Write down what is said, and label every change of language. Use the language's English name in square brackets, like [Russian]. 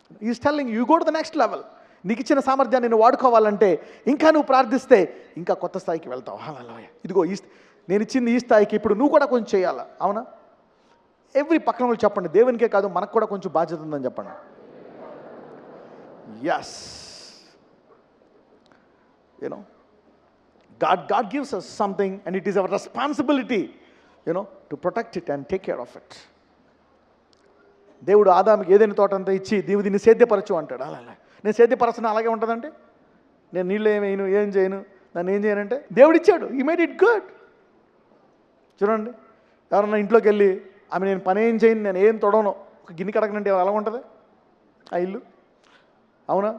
[English] Is telling you go to the next level. [Telugu] నీకు ఇచ్చిన సామర్థ్యాన్ని నువ్వు వాడుకోవాలంటే ఇంకా నువ్వు ప్రార్థిస్తే ఇంకా కొత్త స్థాయికి వెళ్తావు. హల్లెలూయా. ఇదిగో నేను ఇచ్చింది ఈ స్థాయికి, ఇప్పుడు నువ్వు కూడా కొంచెం చేయాలా, అవునా? ఎవ్రీ పక్కన వాళ్ళు చెప్పండి, దేవునికే కాదు మనకు కూడా కొంచెం బాధ్యత ఉందని చెప్పండి. [English] Yes. You know, God gives us something and it is our responsibility, to protect it and take care of it. [Telugu] దేవుడు ఆదాముకి ఏదైనా తోట అంతా ఇచ్చి దీన్ని సేద్యపరచు అంటాడు. అలా నేను సేద్యపరచను అలాగే ఉంటుందంటే నేను నీళ్ళు ఏమైను ఏం చేయను, నన్ను ఏం చేయనంటే దేవుడు ఇచ్చాడు. [English] He made it good. [Telugu] చూడండి, ఎవరన్నా ఇంట్లోకి వెళ్ళి ఆమె నేను పని ఏం చేయను, నేను ఏం తొడవను, ఒక గిన్నె కడగనంటే అలా ఉంటుంది ఆ ఇల్లు, అవునా?